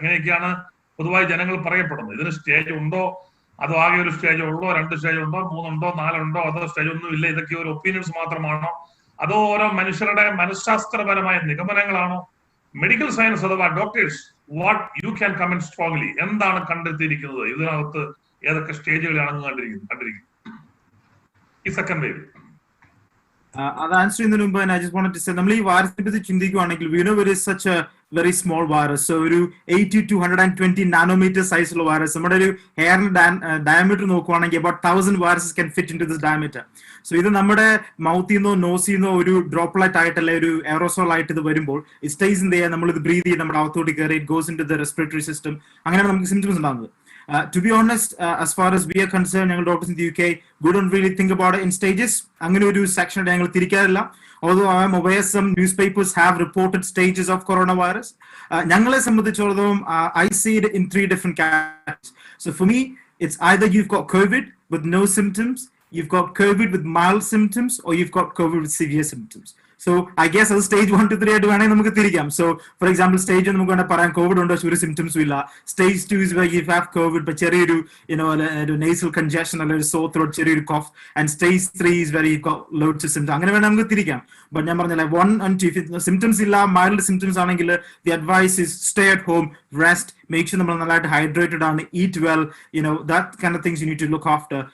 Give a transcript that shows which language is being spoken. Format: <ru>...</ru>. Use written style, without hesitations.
<ml>അങ്ങനെയൊക്കെയാണ് പൊതുവായി ജനങ്ങൾ പറയപ്പെടുന്നത്. ഇതിന് സ്റ്റേജ് ഉണ്ടോ, അതോ ആകെ ഒരു സ്റ്റേജ് ഉള്ളോ, 2 സ്റ്റേജ് ഉണ്ടോ, 3 ഉണ്ടോ, 4 ഉണ്ടോ, അതോ സ്റ്റേജ് ഒന്നും ഇല്ല, ഇതൊക്കെ ഒരു ഒപ്പീനിയൻസ് മാത്രമാണോ, അതോ ഓരോ മനുഷ്യരുടെ മനഃശാസ്ത്രപരമായ നിഗമനങ്ങളാണോ? മെഡിക്കൽ സയൻസ് അഥവാ doctors,</ml> <en>what you can comment strongly,</en> <ml>എന്താണ് കണ്ടെത്തിയിരിക്കുന്നത്? ഇതിനകത്ത് ഏതൊക്കെ സ്റ്റേജുകളാണെന്ന് കണ്ടിരിക്കുന്നത് ഈ സെക്കൻഡ് വേവ്? അത് ആൻസർ ചെയ്യുന്നതിന് മുമ്പ്</ml> <en>I just wanted to say,</en> <ml>നമ്മൾ ഈ വൈറസിനെ പറ്റി ചിന്തിക്കുകയാണെങ്കിൽ</ml> <en>we know it is such a very small virus.</en> <ml>So ഒരു 80 to 120 നാനോമീറ്റർ സൈസുള്ള വൈറസ്, നമ്മുടെ ഒരു ഹെയറിന്റെ ഡയമീറ്റർ നോക്കുവാണെങ്കിൽ</ml> <en>about 1000 viruses can fit into this diameter.</en> <ml>So ഇത് നമ്മുടെ മൗത്തിൽ നിന്നോ നോസിൽ നിന്നോ ഒരു ഡ്രോപ്ലെറ്റ് ആയിട്ടല്ല, ഒരു എയറോസോൾ ആയിട്ട് ഇത് വരുമ്പോൾ</ml> <en>it stays in there.</en> <ml>നമ്മൾ ഇത് ബ്രീത്ത് ചെയ്ത് നമ്മുടെ അകത്തോട്ട് കയറി</ml> <en>it goes into the respiratory system.</en> <ml>അങ്ങനെയാണ് നമുക്ക് സിംറ്റംസ് ഉണ്ടാകുന്നത്.</ml> <en>To be honest, as far as we are concerned,</en> <ml>ഞങ്ങൾ doctors</ml> <en>in the UK, we don't really think about it in stages.</en> <ml>അങ്ങനെ ഒരു സെക്ഷൻ ഞങ്ങൾ തിരിക്കാറില്ല.</ml> <en>Although I am aware some newspapers have reported stages of coronavirus.</en> <ml>ഞങ്ങളെ സംബന്ധിച്ചിടത്തോളം</ml> <en>I see it in 3 different categories. So for me, it's either you've got COVID with no symptoms, you've got COVID with mild symptoms, or you've got COVID with severe symptoms. So I guess</en> <ml>അത് stage 1 to 3 ആയിട്ട് വേണമെങ്കിൽ നമുക്ക് തിരിക്കാം. So for example stage നമുക്ക് വേണമെങ്കിൽ പറയാം Covid ഉണ്ടോ, ഒരു സിംറ്റംസും ഇല്ല.</ml> <en>Stage 2 is where you have COVID but ചെറിയൊരു nasal congestion അല്ലെങ്കിൽ ഒരു sore throat, ചെറിയൊരു cough. And stage 3 is where you got loads of symptoms.</en> <ml>അങ്ങനെ വേണമെങ്കിൽ നമുക്ക് തിരിക്കാം. ബട്ട് ഞാൻ പറഞ്ഞില്ല 1 and 2 സിംറ്റംസ് ഇല്ല, മൈൽഡ് സിംറ്റംസ് ആണെങ്കിൽ</ml> <en>the advice is stay at home, rest,</en> <ml>make sure നമ്മൾ നല്ലതായിട്ട് ഹൈഡ്രേറ്റഡ് ആണ്,</ml> <en>eat well, that kind of things you need to look after.</en>